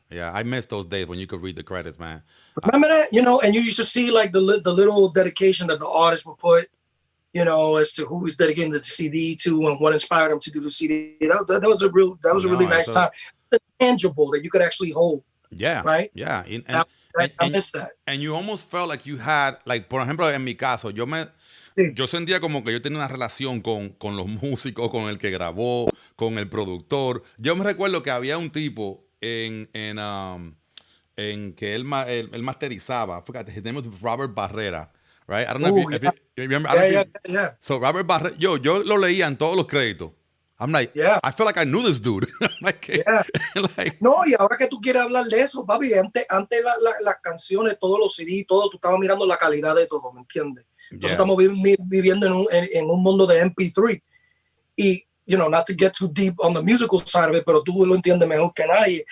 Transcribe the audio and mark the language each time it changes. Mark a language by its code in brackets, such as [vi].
[en] I miss those days when you could read the credits, man. Remember that? You know, and you used to see like the little dedication that the artist would put, you know, as to who he's dedicating the CD to and what inspired him to do the CD. That was a really nice time. The tangible that you could actually hold. Yeah. Right? Yeah. I miss that. And you almost felt like you had, like, [es] por ejemplo, en mi caso, yo sentía como que yo tenía una relación con los músicos, con el que grabó, con el productor. Yo me recuerdo que había un tipo en que él masterizaba. [en] His name was Robert Barrera, right? I don't know if you remember. Yeah. [es] So Robert Barrera, yo lo leía en todos los créditos. [en] I'm like, I feel like I knew this dude. like, [es] no, y ahora que tú quieres hablar de eso, papi, antes las canciones, todos los CD, todo, tú estabas mirando la calidad de todo, ¿me entiendes? Entonces estamos viviendo en un mundo de MP3 y [en] not to get too deep on the musical side of it, [es] pero tú lo entiendes mejor que nadie.